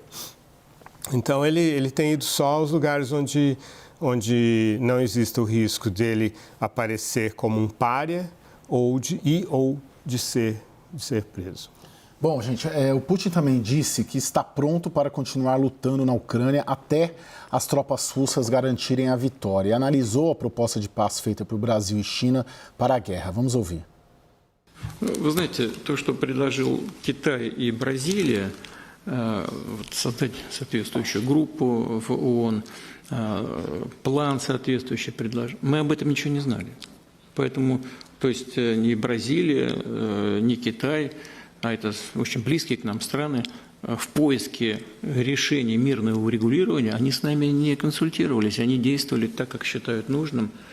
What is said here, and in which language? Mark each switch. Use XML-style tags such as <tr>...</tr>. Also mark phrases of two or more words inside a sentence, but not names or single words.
<pt>Então ele tem ido só aos lugares onde não existe o risco dele aparecer como um pária ou de ser preso. Bom, gente, o Putin também disse que está pronto para continuar lutando na Ucrânia até as tropas russas garantirem a vitória. E analisou a proposta de paz feita por Brasil e China para a guerra. Vamos ouvir.</pt> <ru>Вы знаете, то, что предложил Китай и Бразилия, создать соответствующую группу в ООН, план соответствующий предложил, мы об этом ничего не знали. Поэтому, то есть ни Бразилия, ни Китай, а это очень близкие к нам страны, в поиске решения мирного урегулирования, они с нами не консультировались, они действовали так, как считают нужным.</ru>